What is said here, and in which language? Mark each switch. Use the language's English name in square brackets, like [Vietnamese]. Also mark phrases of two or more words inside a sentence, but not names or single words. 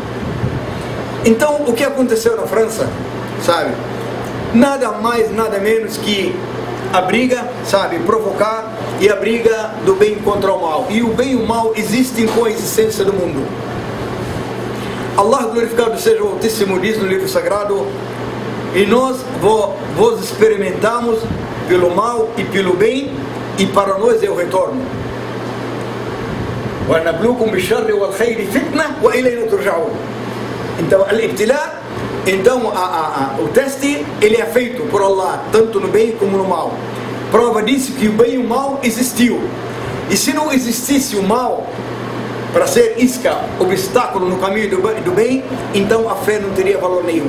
[Portuguese] Então, o que aconteceu na França, sabe, nada mais, nada menos que a briga, sabe, provocar, e a briga do bem contra o mal. E o bem e o mal existem com a existência do mundo. Allah glorificado seja o Altíssimo diz no livro sagrado: e nós vos experimentamos pelo mal e pelo bem, e para nós é o retorno. [Arabic] وَنَبْلُوكُمْ بِالشَّرِّ وَالْخَيْرِ فِتْنَةً وَإِلَيْنَا تُرْجَعُونَ. [Portuguese] Então, al-ibtilā, então o teste, ele é feito por Allah, tanto no bem como no mal. Prova disso que o bem e o mal existiu. E se não existisse o mal, para ser isca, obstáculo no caminho do bem, então a fé não teria valor nenhum.